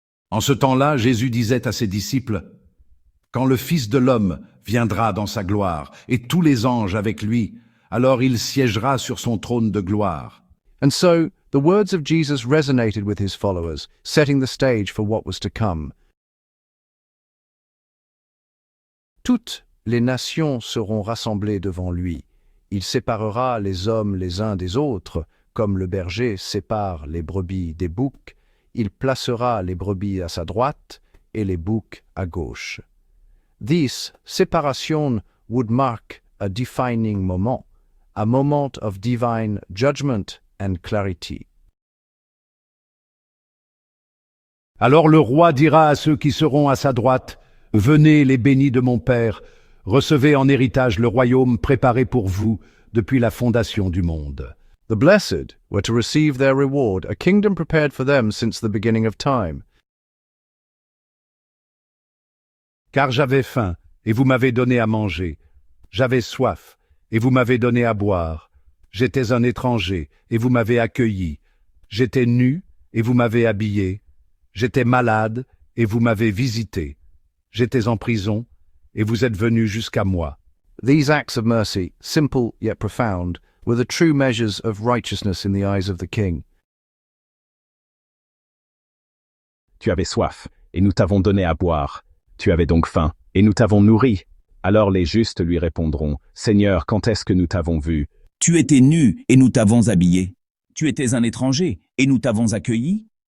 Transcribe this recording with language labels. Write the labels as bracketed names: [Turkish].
[French] En ce temps-là, Jésus disait à ses disciples, « Quand le Fils de l'homme viendra dans sa gloire, et tous les anges avec lui, alors il siégera sur son trône de gloire. » [English] And so, the words of Jesus resonated with his followers, setting the stage for what was to come. [French] Toutes les nations seront rassemblées devant lui. Il séparera les hommes les uns des autres, comme le berger sépare les brebis des boucs. Il placera les brebis à sa droite et les boucs à gauche. [English] This separation would mark a defining moment, a moment of divine judgment and clarity. [French] Alors le roi dira à ceux qui seront à sa droite, « Venez les bénis de mon Père, recevez en héritage le royaume préparé pour vous depuis la fondation du monde. » [English] The blessed were to receive their reward, a kingdom prepared for them since the beginning of time. [French] Car j'avais faim, et vous m'avez donné à manger. J'avais soif, et vous m'avez donné à boire. J'étais un étranger, et vous m'avez accueilli. J'étais nu, et vous m'avez habillé. J'étais malade, et vous m'avez visité. J'étais en prison, et vous êtes venus jusqu'à moi. [English] These acts of mercy, simple yet profound, were the true measures of righteousness in the eyes of the king. [French] Tu avais soif, et nous t'avons donné à boire. Tu avais donc faim, et nous t'avons nourri. Alors les justes lui répondront, « Seigneur, quand est-ce que nous t'avons vu? Tu étais nu, et nous t'avons habillé. Tu étais un étranger, et nous t'avons accueilli.